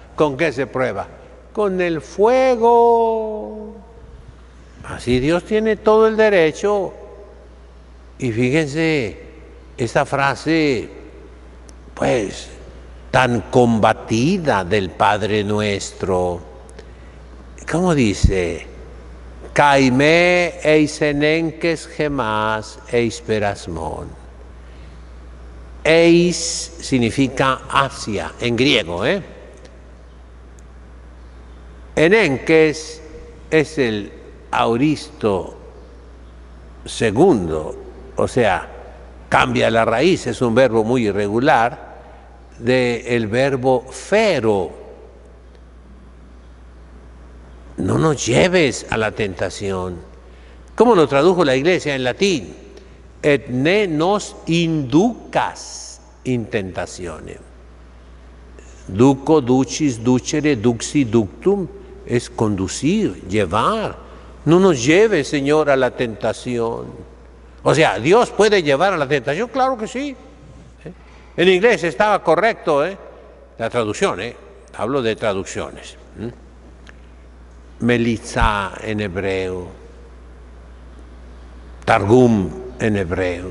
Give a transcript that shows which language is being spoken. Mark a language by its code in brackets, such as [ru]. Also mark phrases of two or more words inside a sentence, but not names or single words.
[es] ¿Con qué se prueba? Con el fuego. Así Dios tiene todo el derecho. Y fíjense, esa frase, pues, tan combatida del Padre Nuestro. ¿Cómo dice? [el] καὶ μὴ εἰσενέγκῃς ἡμᾶς εἰς πειρασμόν. [es] Eis significa hacia, en griego, Enenkes es el auristo segundo, o sea, cambia la raíz, es un verbo muy irregular, del verbo fero. No nos lleves a la tentación. ¿Cómo lo tradujo la Iglesia en latín? [la] Et ne nos inducas in tentationem. Duco, ducis, ducere, duxi, ductum [es] es conducir, llevar. No nos lleves, Señor, a la tentación. O sea, ¿Dios puede llevar a la tentación? Claro que sí. En inglés estaba correcto, la traducción, hablo de traducciones. Melitza en hebreo, Targum en hebreo.